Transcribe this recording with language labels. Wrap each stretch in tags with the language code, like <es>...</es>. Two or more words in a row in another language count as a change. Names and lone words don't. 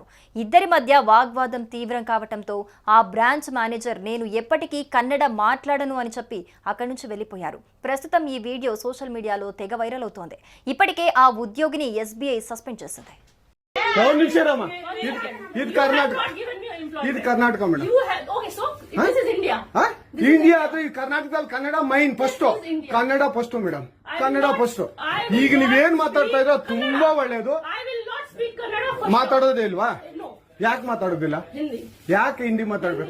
<te>ఇద్దరి మధ్య వాగ్వాదం తీవ్రం కావడంతో ఆ బ్రాంచ్ మేనేజర్ నేను ఎప్పటికీ కన్నడ మాట్లాడను అని చెప్పి అక్కడి నుంచి వెళ్లిపోయారు. ప్రస్తుతం ఈ వీడియో సోషల్ మీడియాలో తెగ వైరల్ అవుతోంది. ఇప్పటికే ఆ ఉద్యోగిని ఎస్బీఐ సస్పెండ్ చేసింది. ఇది కర్ణాటక మేడం.</te> <kn>ಇಂಡಿಯಾ ಅದು ಈ ಕರ್ನಾಟಕದಲ್ಲಿ ಕನ್ನಡ</kn> <en>main first,</en> <kn>ಕನ್ನಡ</kn> <en>first madam,</en> <kn>ಕನ್ನಡ ಫಸ್ಟ್. ಈಗ ನೀವೇನ್ ಮಾತಾಡ್ತಾ ಇರೋ ತುಂಬಾ ಒಳ್ಳೇದು. ಮಾತಾಡೋದೇ ಇಲ್ವಾ? ಯಾಕೆ ಮಾತಾಡೋದಿಲ್ಲ? ಯಾಕೆ ಹಿಂದಿ ಮಾತಾಡ್ಬೇಕು?</kn>